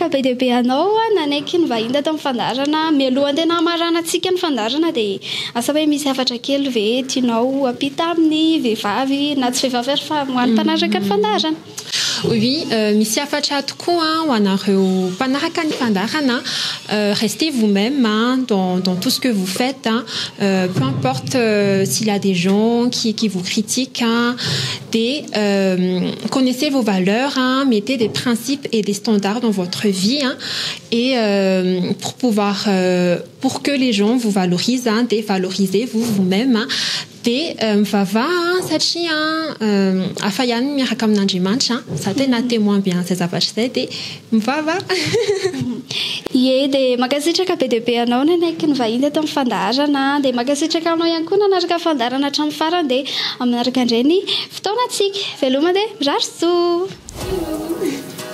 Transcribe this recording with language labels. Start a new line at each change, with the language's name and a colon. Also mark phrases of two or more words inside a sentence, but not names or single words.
Malagasy: be dia be anao nanaiky ny vahiny tato amin'ny fandarana mialohan'ny tena maranantsika ny fandarana dia asa hoe misy hafatra kely ve tianao ampita amin'ny vehivavy na tsy vehivavy ary fa hoan'ny mpanaraka ny fandarana Oui, misy hafatra tokoa ho anareo mpanaraka ny fandarana
French: restez vous-même dans tout ce que vous faites peu importe s'il y a des gens qui vous critiquent connaissez vos valeurs mettez des principes et des standards dans votre vie et pour que les gens vous valorisent dévalorisez-vous vous-même
Malagasy: mivava satria afa ihany miaraka amin'Andriamanitra za tena témoin bien zay zavatra zay dia mivava ie dia makasitraka be dia be anao nanaiky ny vahiny ato amin'ny fandarana dia makasitraka anao ihany koa nanaraka fandarana hatramin'ny farany dia aminaraka indray ny fotoanantsika veloma dia mirary soa